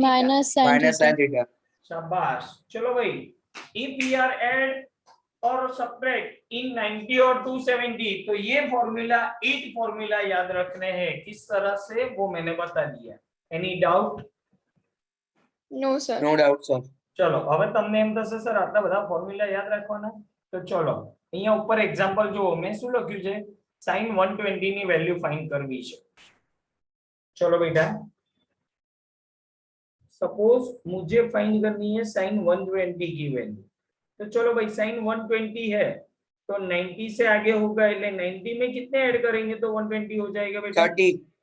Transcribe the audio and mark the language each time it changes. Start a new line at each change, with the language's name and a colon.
English: Minus sin Minus theta. sin theta.
Hindi: शाबाश. चलो भाई,
English: if we are add
Hindi: और सब्ट्रैक्ट इन 90 और 270, तो ये फॉर्मूला 8 फॉर्मूला याद रखने हैं. किस तरह से वो मैंने बता दिया.
English: Any doubt. No, sir. No doubt sir.
Gujarati: ચલો હવે તમને એમ થશે સર આટલા બધા ફોર્મ્યુલા યાદ રાખવાના. તો ચલો અહીંયા ઉપર એક્ઝામ્પલ જુઓ. મેં શું લખ્યું છે, sin 120 ની વેલ્યુ ફાઇન્ડ કરવી છે. ચલો બેટા,
Hindi: सपोज मुझे फाइंड करनी है sin 120 की वैल्यू. तो चलो भाई, sin 120 है तो 90 से आगे होगा, એટલે 90 में कितने ऐड करेंगे तो 120 हो जाएगा बेटा. 30.